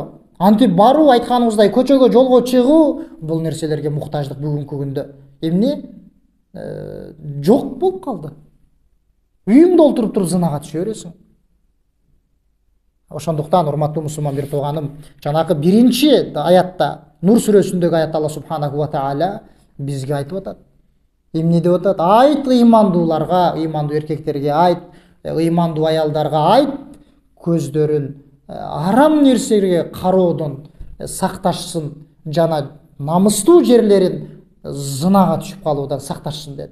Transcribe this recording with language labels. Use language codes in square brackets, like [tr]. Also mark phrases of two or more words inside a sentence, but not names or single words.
[ky] Антип баруу, айтканыбыздай көчөгө, жолго чыгуу, бул нерселерге муктаждык бүгүнкү күндө эмне жок болуп калды. Үйүңдө олтуруп туруп зынага түшө бересиң. Ошондуктан, урматтуу мусулман бир тууганым, жанакы биринчи аятта, Нур сүрөсүндөгү аятта Алла [ar] سبحانه وتعالى [ky] бизге айтып атат. Эмне деп атат? Айт ыймандууларга, ыймандуу эркектерге айт, ыймандуу аялдарга айт, көздөрүн арам нерселерге кароодон сакташсын, жана намыстуу жерлерин зынага түшүп калуудан сакташсын деди.